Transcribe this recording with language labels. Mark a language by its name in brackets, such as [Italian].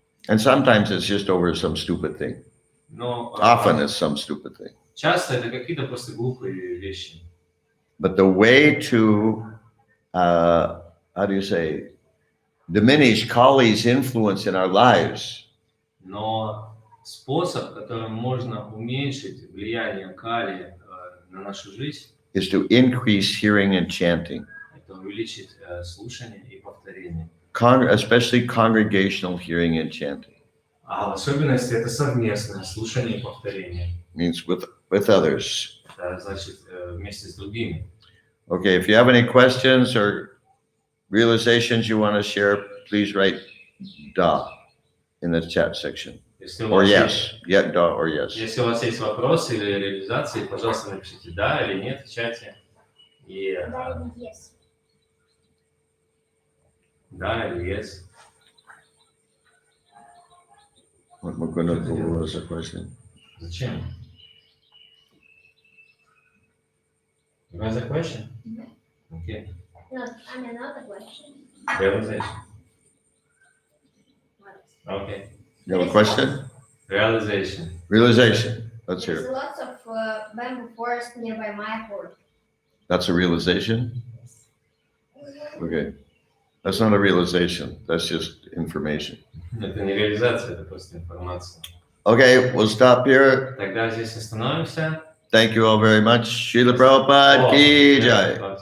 [English] And sometimes it's just over some stupid thing. [Russian] Но [English] Often it's some stupid thing. [Russian] часто это какие-то просто глупые вещи. [English] But the way to, how do you say, diminish Kali's influence in our lives [Russian] Но способ, которым можно уменьшить влияние Кали на нашу жизнь, [English] is to increase hearing and chanting, [Russian] это увеличить слушание и повторение. [English] especially congregational hearing and chanting. [Russian] А в особенности это совместное слушание и повторение. [English] Means with others. [Russian] Это значит вместе с другими. [English] Okay, if you have any questions or realizations you want to share, please write da in the chat section. Or yes, yeah, da or yes. [Russian] Если у вас есть вопросы или реализации, пожалуйста, напишите да или нет в чате. И [English] Yes. [Russian] да или yes. [English] What was the question? [Russian] Зачем? [English] You have a question? Okay. No, I mean another question. Realization. What? Okay. You have a question? Realization. Realization. Let's hear There's it. lots of bamboo forest nearby Mayapur. That's a realization? Okay. That's not a realization. That's just information. [Russian] Это не реализация, это просто информация. [English] Okay, we'll stop here. [Russian] Тогда здесь остановимся. [English] Thank you all very much. Srila Prabhupada ki jai.